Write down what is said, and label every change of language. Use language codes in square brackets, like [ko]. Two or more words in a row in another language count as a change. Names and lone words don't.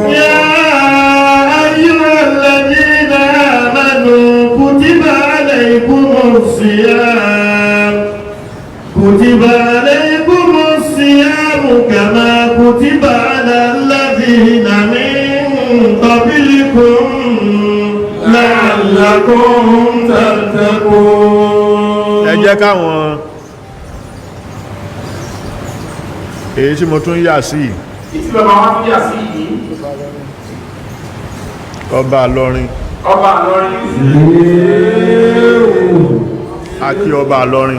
[ar] يا أيها الذين آمنوا كتب عليكم الصيام كما كتب على الذين من قبلكم لعلكم تتقون. [yo] ẹ jẹ́ káwọn èyí tí mo tún yà sí ìtí bàbá wọn tún yà sí yìí ọba Ìlọrin akí ọba Ìlọrin